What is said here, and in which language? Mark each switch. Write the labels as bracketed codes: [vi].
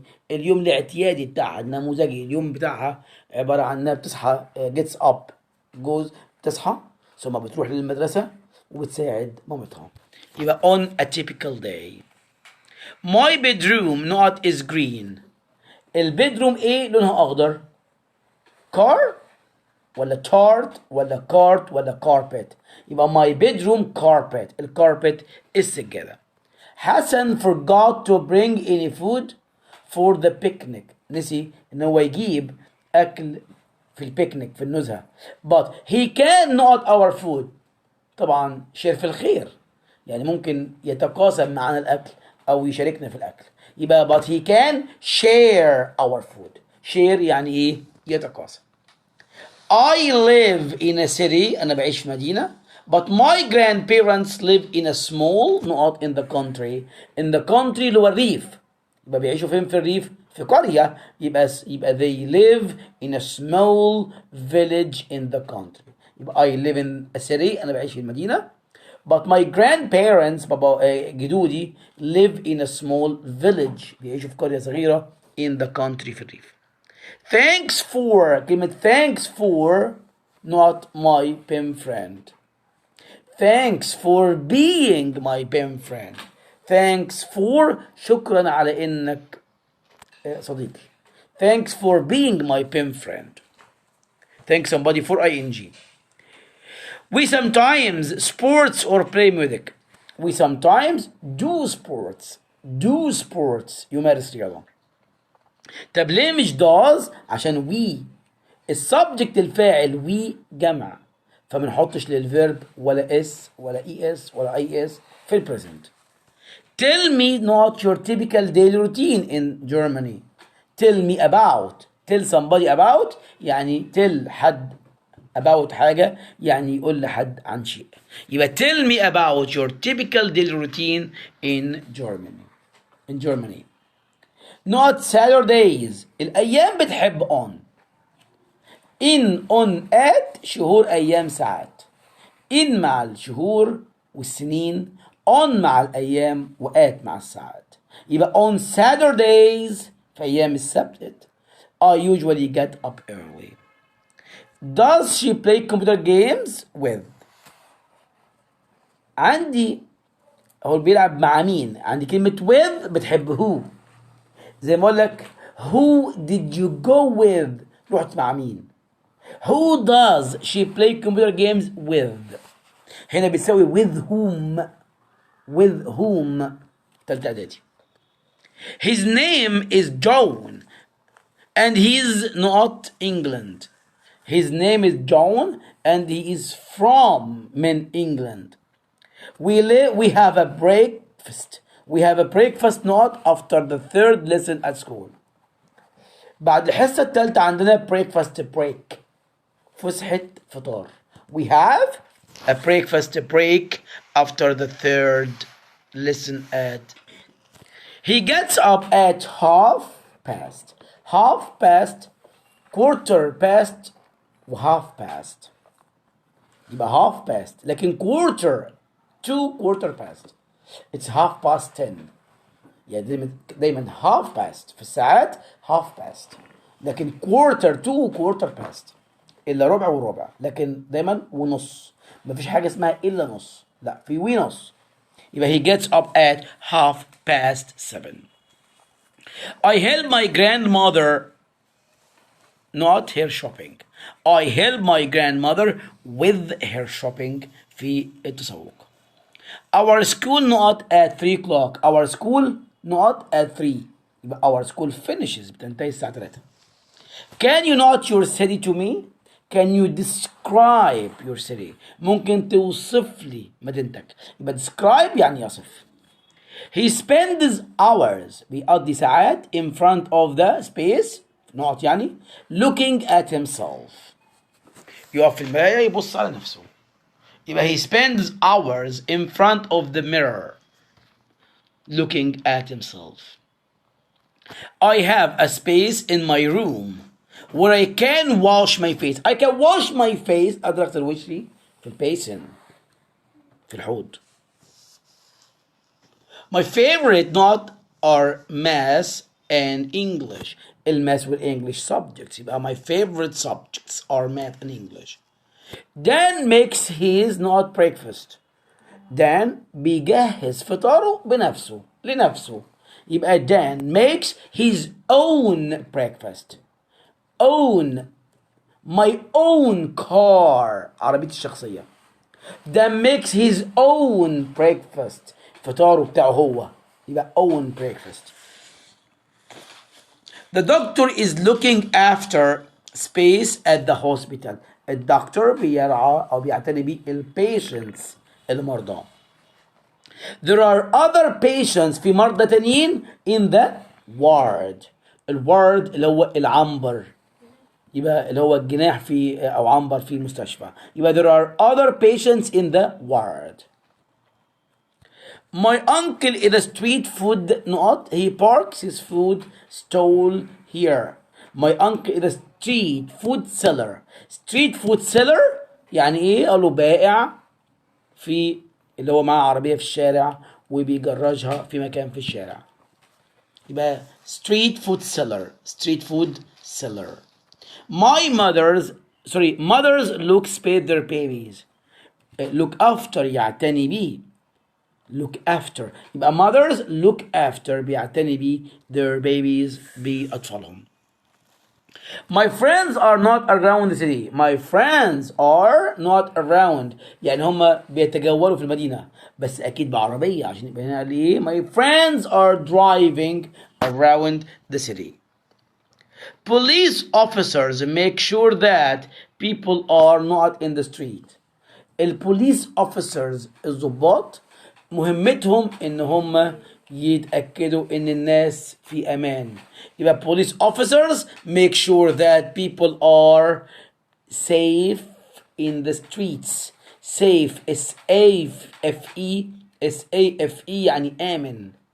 [ar] اليوم الاعتيادي بتاعها النموذجي. اليوم بتاعها عبارة عن انها بتصحى [en] gets up goes [ar] بتصحى ثم بتروح للمدرسة وبتساعد مامتها. [en] يبقى on a typical day. My bedroom not is green. [ar] البيدروم ايه لونها اخضر؟ car ولا tart ولا cart ولا carpet. [en] يبقى my bedroom carpet. [ar] الكاربت السجادة. [en] حسن forgot to bring any food for the picnic. [ar] نسي ان هو يجيب اكل في البيكنيك في النزهة. [en] But he can not our food. [ar] طبعا شير في الخير يعني ممكن يتقاسم معنا الاكل او يشاركنا في الاكل. [en] يبقى but he can share our food. [ar] share يعني ايه؟ يتقاسم. [en] I live in a city. [ar] انا بعيش في مدينة. [en] But my grandparents live in a small not in the country. In the country [ar] اللي هو الريف. يبقى بيعيشوا فين في الريف؟ في قرية. [en] يبقى they live in a small village in the country. يبقى I live in a city. [ar] أنا بعيش في المدينة. [en] But my grandparents [ar] بابا جدودي [en] live in a small village. [ar] بيعيشوا في قرية صغيرة [en] in the country [ar] في الريف. [en] Thanks for كلمة thanks for not my pen friend. Thanks for being my pen friend. Thanks for [ar] شكرا على إنك صديقي. [en] Thanks for being my pen friend. Thanks somebody for ing. We sometimes sports or play music. We sometimes do sports. Do sports. [ar] يمارس رياضة. طب ليه مش does؟ عشان we السبجكت الفاعل we جمع فمنحطش للفيرب ولا اس ولا اي اس ولا اي اس في البريزنت. [en] Tell me not your typical daily routine in Germany. Tell me about. Tell somebody about [ar] يعني tell حد about حاجة يعني يقول لحد عن شيء. [en] يبقى tell me about your typical daily routine in Germany. In Germany. Not Saturdays. [ar] الأيام بتحب on. In on at شهور أيام ساعات. In مع الشهور والسنين. On مع الأيام و at مع الساعات. [en] يبقى on Saturdays [ar] في أيام السبت [en] I usually get up early. does she play computer games with. [ar] عندي هو بيلعب مع مين؟ عندي كلمة with بتحب who. زي ما اقول لك [en] who did you go with؟ [ar] رحت مع مين؟ [en] who does she play computer games with؟ [ar] هنا بتساوي [en] with whom. with whom. [ar] تالتة اعدادي. [en] his name is John and he's not England. his name is John and he is from England. we have a breakfast. we have a breakfast not after the third lesson at school. [ar] بعد الحصة الثالثة عندنا breakfast break. فسحة فطار. [en] we have a breakfast break after the third lesson at. he gets up at half past, quarter past وhalf past. يبقى half past لكن quarter to quarter past it's half past 10. [ar] يعني دايما half past في الساعات half past لكن quarter to quarter past إلا ربع وربع لكن دايما ونص. مفيش حاجة اسمها إلا نص لا في ونص. [en] يبقى he gets up at 7:30. I help my grandmother not her shopping. I help my grandmother with her shopping في التسوق. Our school not at 3 o'clock. Our school not at 3. يبقى our school finishes [ar] بتنتهي الساعة 3. [en] Can you not your city to me? Can you describe your city? [ar] ممكن توصف لي مدينتك. يبقى describe يعني يصف. [en] He spends hours [ar] بيقضي ساعات [en] in front of the space [ar] نقط يعني [en] looking at himself. [ar] يقف في المراية يبص على نفسه. [en] يبقى he spends hours in front of the mirror looking at himself. I have a space in my room where I can wash my face. I can wash my face. [ar] أدركت الوش في البيسن في الحوض. [en] My favorite not are math and English. [ar] الماث والإنجليش subjects. [en] يبقى my favorite subjects are math and English. Dan makes his not breakfast. [ar] Dan بيجهز فطاره بنفسه لنفسه. [en] يبقى Dan makes his own breakfast. own my own car [ar] عربية الشخصية. [en] Dan makes his own breakfast. [ar] فطاره بتاعه هو. [en] يبقى own breakfast. The doctor is looking after space at the hospital. [ar] الدكتور بيرعى أو بيعتني بالpatients المرضى. [en] There are other patients [ar] في مرضى تانيين [en] in the ward. [ar] الوارد اللي هو العنبر. يبقى اللي هو الجناح في أو عنبر في المستشفى. [en] يبقى there are other patients in the ward. My uncle is a street food not. He parks his food stall here. My uncle is a street food seller. [ar] Street food seller يعني ايه؟ قالوا بائع في اللي هو معاه عربية في الشارع وبيجرجها في مكان في الشارع. [en] يبقى street food seller. street food seller. My mothers look spade their babies. look after [ar] يعتني بيه. [en] look after. يبقى mothers look after [ar] بيعتني بيه [en] their babies [ar] بأطفالهم. [en] My friends are not around the city. My friends are not around [ar] يعني هم بيتجولوا في المدينة بس أكيد بعربية عشان يبقى هنا ليه [en] my friends are driving around the city. Police officers make sure that people are not in the street. [ar] البوليس officers الضباط مهمتهم ان هم يتأكدوا ان الناس في امان. [en] يبقى police officers make sure that people are safe in the streets. safe S-A-F-E S-A-F-E [ar] يعني آمن.